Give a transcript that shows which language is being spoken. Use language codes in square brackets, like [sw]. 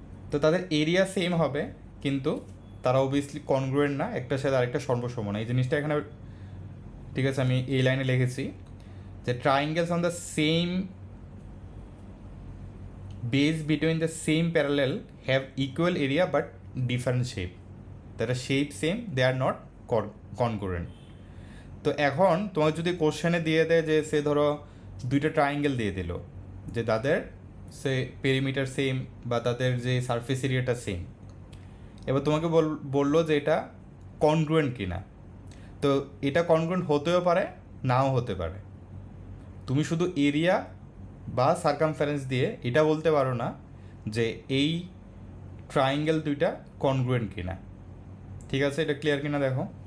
[bn] তো তাদের area same হবে কিন্তু তারা অবভিয়াসলি কনগ্রুয়েন্ট না, একটার সাথে আরেকটা সর্বসম না। এই জিনিসটা এখানে ঠিক আছে, আমি এই লাইনে লিখেছি যে [en] Triangles on the same base between the same parallel have equal area but different shape. That are shape same, they are not congruent. [bn] তো এখন তোমার যদি কোশ্চেনে দিয়ে দেয় যে সে ধরো দুইটা ট্রায়াঙ্গেল দিয়ে দিল যে তাদের সে পেরিমিটার সেম বা তাদের যে সারফেস এরিয়াটা সেম, এবার তোমাকে বললো যে এটা কনগ্রুয়েন্ট কিনা। তো এটা কনগ্রুয়েন্ট হতেও পারে, নাও হতে পারে। তুমি শুধু এরিয়া বা সার্কামফারেন্স দিয়ে এটা বলতে পারো না যে এই ট্রায়াঙ্গেল দুইটা কনগ্রুয়েন্ট কিনা। ঠিক আছে, এটা ক্লিয়ার কিনা দেখো।